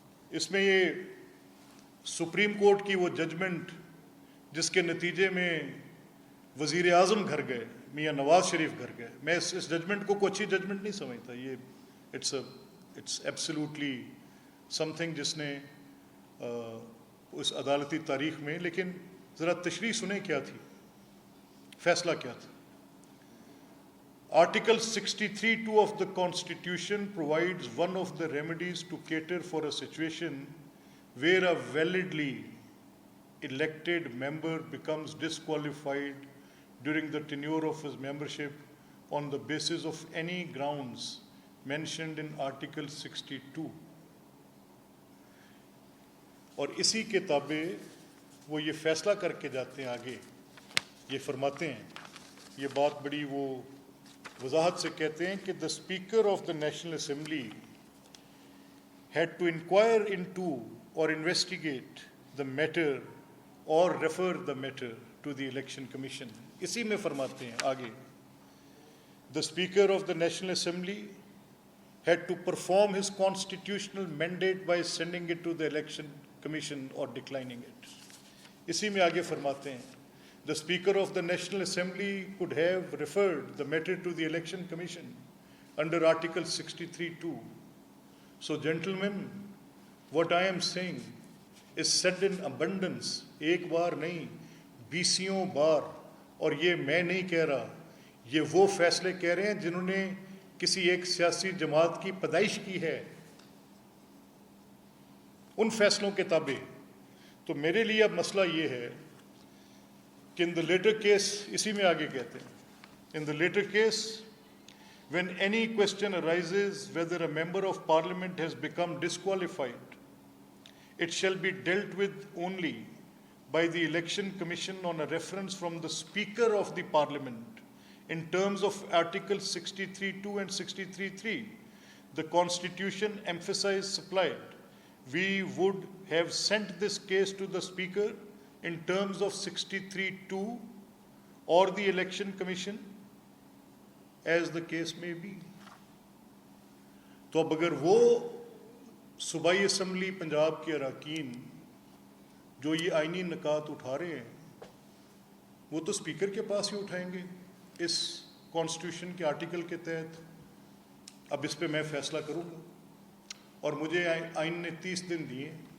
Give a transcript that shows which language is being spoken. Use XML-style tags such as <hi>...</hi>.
<ur>اس میں یہ supreme court کی وہ ججمنٹ جس کے نتیجے میں وزیر اعظم گھر گئے, میاں نواز شریف گھر گئے, میں اس ججمنٹ کو کوئی اچھی ججمنٹ نہیں سمجھتا. یہ</ur> <en>it's absolutely something</en> <ur>جس نے اس عدالتی تاریخ میں, لیکن ذرا تشریح سنیں کیا تھی, فیصلہ کیا تھا.</ur> <en>Article 63(2) of the Constitution provides one of the remedies to cater for a situation where a validly elected member becomes disqualified during the tenure of his membership on the basis of any grounds mentioned in Article 62.</en> <ur>اور اسی کے تابع وہ یہ فیصلہ کر کے جاتے ہیں آگے, یہ فرماتے ہیں, یہ بات بڑی وہ وضاحت سے کہتے ہیں کہ</ur> <en>the Speaker of the National Assembly had to inquire into or investigate the matter or refer the matter to the Election Commission.</en> <ur>اسی میں فرماتے ہیں آگے,</ur> <en>the Speaker of the National Assembly had to perform his constitutional mandate by sending it to the Election Commission or declining it.</en> <ur>اسی میں آگے فرماتے ہیں,</ur> <en>the Speaker of the National Assembly could have referred the matter to the Election Commission under Article 63(2). So, gentlemen, what I am saying is said in abundance,</en> <ur>ایک بار نہیں, 20 بار. اور یہ میں نہیں کہہ رہا, یہ وہ فیصلے کہہ رہے ہیں جنہوں نے کسی ایک سیاسی جماعت کی پیدائش کی ہے, ان فیصلوں کے تابع. تو میرے لیے اب مسئلہ یہ ہے کہ</ur> <en>in the later case,</en> <ur>اسی میں آگے کہتے ہیں,</ur> <en>in the later case, when any question arises whether a member of parliament has become disqualified, it shall be dealt with only by the election commission on a reference from the Speaker of the Parliament In terms of Article 63(2) and 63(3), the Constitution supplied, we would have sent this case to the Speaker in terms of 63(2) or the Election Commission, as the case may be.</en> <ur>تو اب اگر وہ صوبائی assembly Punjab کے اراکین جو یہ آئینی نکات اٹھا رہے ہیں وہ تو اسپیکر کے پاس ہی اٹھائیں گے اس کانسٹیٹیوشن کے آرٹیکل کے تحت. اب اس پہ میں فیصلہ کروں گا اور مجھے آئین نے 30 دن دیے.</ur>